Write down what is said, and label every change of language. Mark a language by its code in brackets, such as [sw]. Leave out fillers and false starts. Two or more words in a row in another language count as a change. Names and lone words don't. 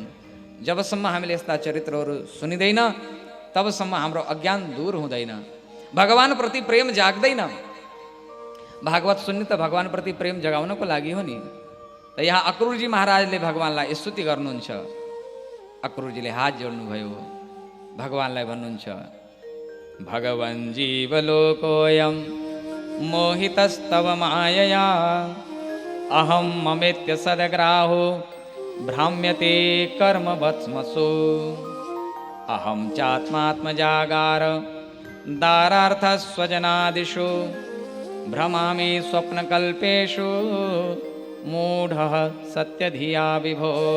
[ne] जबसम्म हामीले यस्ता चरित्रहरू सुनिँदैन तबसम्म हाम्रो अज्ञान दूर हुँदैन, भगवानप्रति प्रेम जाग्दैन। भागवत सुन्ने त भगवानप्रति प्रेम जगाउनको लागि हो नि। त यहाँ अक्रूरजी महाराजले भगवानलाई स्तुति गर्नुहुन्छ। अक्रूरजीले हात जोड्नुभयो, भगवानलाई भन्नुहुन्छ, [sa] भगवन् जीवलोकोऽयं मोहितस्तव मायया अहं ममेत्य सदग्राहो भ्राम्यते कर्मवत्समसु अहं चात्मात्मजागार दारार्थस्वजनादिषु भ्रमामि स्वप्नकल्पेषु मूढः सत्यधिया विभो